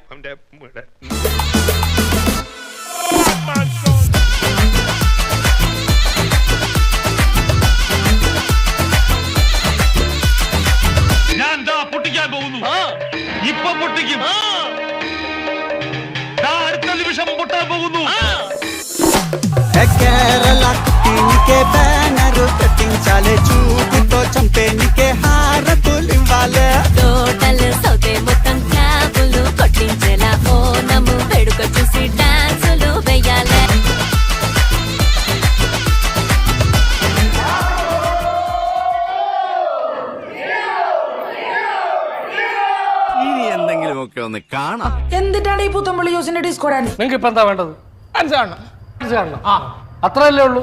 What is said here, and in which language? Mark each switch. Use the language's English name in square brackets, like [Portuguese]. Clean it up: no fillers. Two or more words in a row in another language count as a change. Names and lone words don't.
[Malayalam] അവന്റെ ഞാൻ എന്താ പൊട്ടിക്കാൻ പോകുന്നു. ഇപ്പൊ പൊട്ടിക്കും. അടുത്ത നിമിഷം പൊട്ടാൻ പോകുന്നു. [Telugu] టోటల్ సౌతే మొత్తం క్లాబులు కొట్టించేలా ఓనము వేడుక చూసి డాన్సులు వేయాలే. [Malayalam] ഇനി എന്തെങ്കിലുമൊക്കെ ഒന്ന് കാണാം. എന്നിട്ടാണ് ഈ പുത്തമ്പള്ളി യൂസിന്റെ ഡിസ്കോ ഡാൻസ്? നിങ്ങൾക്ക് ഇപ്പൊ എന്താ വേണ്ടത്? ഡാൻസ് കാണണം, ഡാൻസ് കാണണം. ആ, അത്രയല്ലേ ഉള്ളൂ.